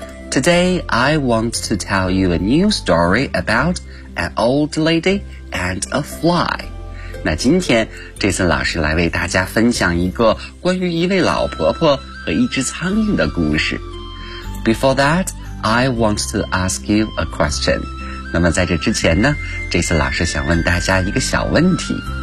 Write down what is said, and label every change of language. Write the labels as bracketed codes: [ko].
[en] Today, I want to tell you a new story about an old lady and a fly. [zh] 那今天 Jason 老师来为大家分享一个关于一位老婆婆和一只苍蝇的故事。 [en] Before that, I want to ask you a question. [zh] 那么在这之前呢，这次老师想问大家一个小问题。